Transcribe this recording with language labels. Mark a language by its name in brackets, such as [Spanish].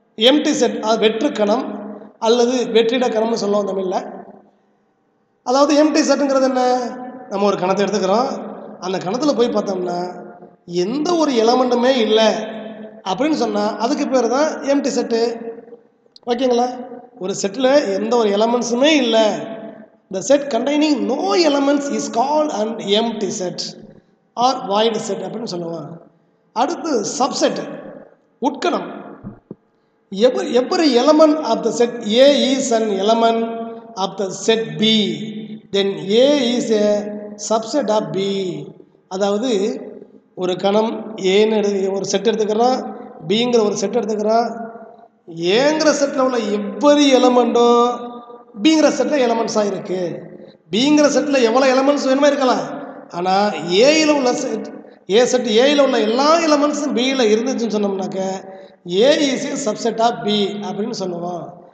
[Tamil] Empty set அது வெற்றுக்கணம் அல்லது வெற்றிட கணம்னு சொல்லுவோம் தமிழில். அதாவது எம்டி செட்டுங்கிறது என்ன, நம்ம ஒரு கணத்தை எடுத்துக்கிறோம், அந்த கணத்தில் போய் பார்த்தோம்னா எந்த ஒரு எலமெண்ட்டுமே இல்லை அப்படின்னு சொன்னால் அதுக்கு பேர் தான் எம்டி செட்டு. ஓகேங்களா? ஒரு செட்டில் எந்த ஒரு எலமெண்ட்ஸுமே இல்லை, [English] the set containing no elements is called an empty set or void set [Tamil] அப்படின்னு சொல்லுவாங்க. அடுத்து subset, உட்கணம். [English] every element of the set A is an element of the set B, then A is a subset of B. [Tamil] அதாவது ஒரு கணம் ஏன்னு ஒரு set எடுத்துக்கிறோம், பிங்கிற ஒரு செட் எடுத்துக்கிறோம். ஏங்கிற செட்டில் உள்ள எவ்வொரு எலமெண்ட்டும் பிங்கிற செட்டில் எலமெண்ட்ஸாக இருக்குது. பிங்கிற செட்டில் எவ்வளோ எலமெண்ட்ஸ் வேணுமே இருக்கலாம், ஆனால் ஏயில் உள்ள செட் ஏ செட் ஏயில் உள்ள எல்லா எலமெண்ட்ஸும் பியில் இருந்துச்சுன்னு சொன்னோம்னாக்க [English] A is a subset of B [Tamil] அப்படின்னு சொல்லுவோம்.